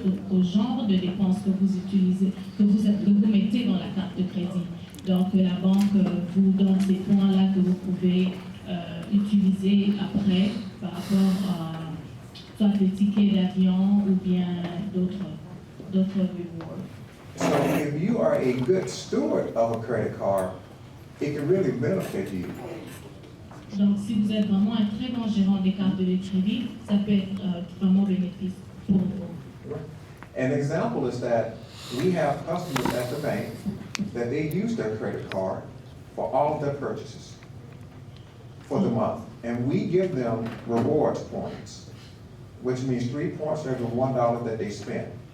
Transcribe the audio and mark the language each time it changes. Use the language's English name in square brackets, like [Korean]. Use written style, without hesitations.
[French] au genre de dépenses que vous utilisez, que vous mettez dans la carte de crédit. Donc la banque vous donne ces points-là que vous pouvez utiliser après par rapport à soit des tickets d'avion ou bien d'autres rewards. [English] So if you are a good steward of a credit card, it can really benefit you. [French] Donc si vous êtes vraiment un très bon gérant des cartes de crédit, ça peut être vraiment bénéfique pour vous. [English] An example is that we have customers at the bank that they use their credit card for all of their purchases for the month. And we give them rewards points, which means 3 points for every $1 that they spend.